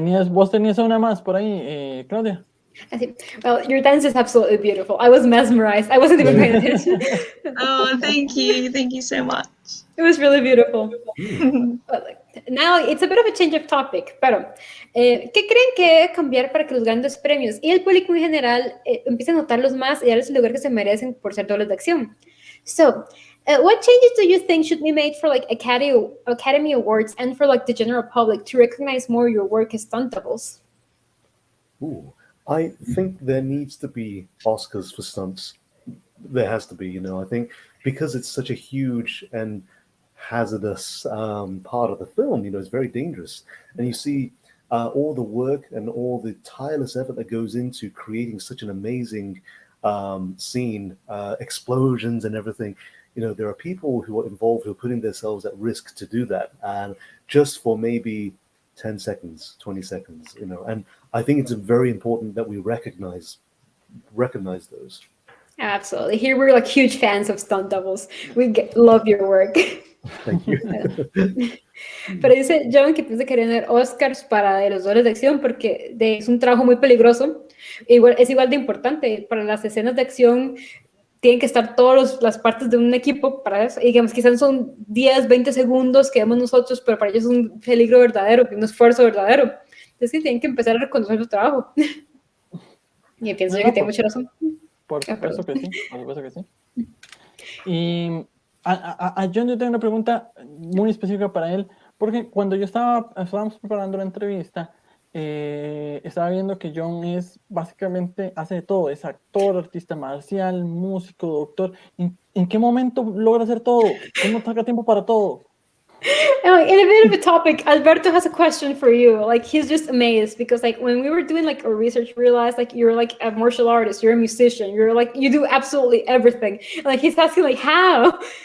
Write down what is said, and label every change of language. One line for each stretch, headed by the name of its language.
Spanish: ¿Vos tenías una más por ahí, Claudia?
English: Well, your dance is absolutely beautiful. I was mesmerized. I wasn't even paying attention. Oh, thank you so much. It was really beautiful. Now, it's a bit of a change of topic,
Spanish: pero ¿qué creen que debe cambiar para que los grandes premios y el público en general empiecen a notarlos más y darles el lugar que se merecen por ser dobles de acción?
English: So, what changes do you think should be made for Academy Awards and for the general public to recognize more your work as stunt doubles? Ooh, I think there needs to be Oscars for stunts. There has to be, I think because it's such a huge and hazardous part of the film, it's very dangerous. And you see all the work and all the tireless effort that goes into creating such an amazing scene, explosions and everything. There are people who are involved who are putting themselves at risk to do that, and just for maybe 10 seconds, 20 seconds, and I think it's very important that we recognize those. Absolutely. Here we're like huge fans of stunt doubles. Love your work. Thank you.
Spanish: Pero dice John que piensa que quería ganar Oscars para de los dobles de acción porque es un trabajo muy peligroso. Es igual de importante. Para las escenas de acción tienen que estar todas las partes de un equipo para eso. Y digamos, quizás son 10, 20 segundos que vemos nosotros, pero para ellos es un peligro verdadero, un esfuerzo verdadero. Entonces sí, tienen que empezar a reconocer su trabajo. Y pienso yo que tiene mucha razón. Por supuesto que sí, por supuesto que sí. Y a John yo tengo una pregunta muy específica para él, porque cuando estábamos preparando la entrevista, estaba viendo que John básicamente hace de todo, es actor, artista marcial, músico, doctor. ¿En qué momento logra hacer todo? ¿Cómo saca tiempo para todo?
English: In a bit of a topic, Alberto has a question for you. Like, he's just amazed because, like, when we were doing like our research, we realized like you're like a martial artist, you're a musician, you're like you do absolutely everything. And, like, he's asking like how?